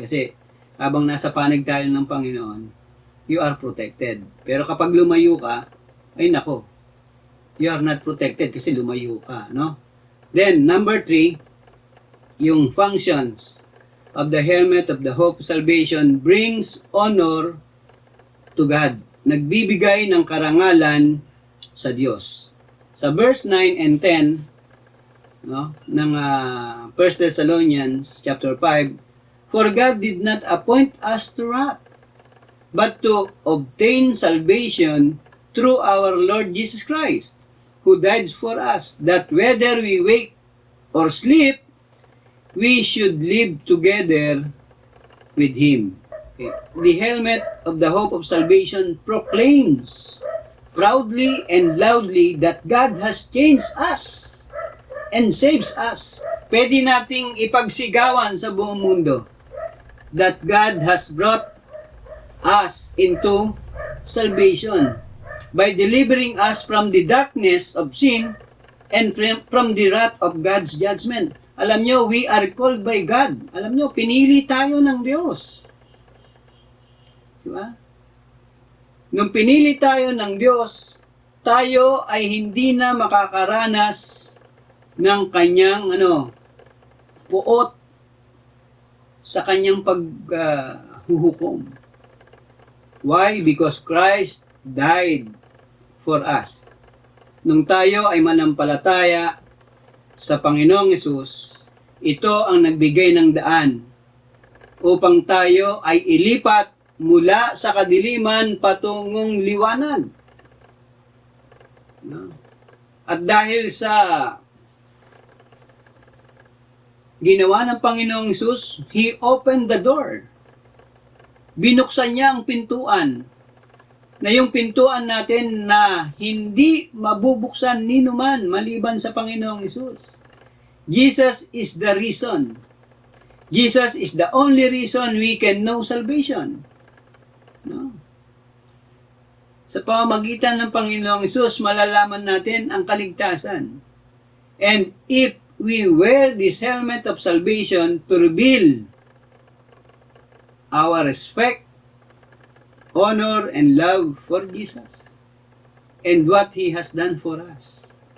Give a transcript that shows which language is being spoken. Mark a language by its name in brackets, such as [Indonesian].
[Filipino] Kasi, habang nasa panig tayo ng Panginoon, [English] you are protected. [Filipino] Pero kapag lumayo ka, ay nako, [English] you are not protected [Filipino] kasi lumayo ka. No? [English] Then, number 3, yung functions of the helmet of the hope of salvation brings honor to God. [Filipino] Nagbibigay ng karangalan sa Diyos. Sa verse 9 and 10 no, ng [English] 1 Thessalonians chapter 5, for God did not appoint us to wrath, but to obtain salvation through our Lord Jesus Christ, who died for us, that whether we wake or sleep, we should live together with Him. Okay. The helmet of the hope of salvation proclaims proudly and loudly that God has changed us and saves us. [Filipino] Pwede nating ipagsigawan sa buong mundo [English] that God has brought us into salvation by delivering us from the darkness of sin and from the wrath of God's judgment. [Filipino] Alam nyo, [English] we are called by God. [Filipino] Alam nyo, pinili tayo ng Diyos. Diba? Nung pinili tayo ng Diyos, tayo ay hindi na makakaranas ng kanyang puot sa kanyang paghuhukom. [English] Why? Because Christ died for us. [Filipino] Nung tayo ay manampalataya sa Panginoong Hesus, ito ang nagbigay ng daan upang tayo ay ilipat mula sa kadiliman patungong liwanag. No? At dahil sa ginawa ng Panginoong Hesus, [English] He opened the door. [Filipino] Binuksan niya ang pintuan, na yung pintuan natin na hindi mabubuksan ni numan maliban sa Panginoong Hesus. [English] Jesus is the reason. Jesus is the only reason we can know salvation. [Filipino] No? Sa pamamagitan ng Panginoong Hesus, malalaman natin ang kaligtasan. [English] And if we wear this helmet of salvation to reveal our respect, honor, and love for Jesus and what He has done for us.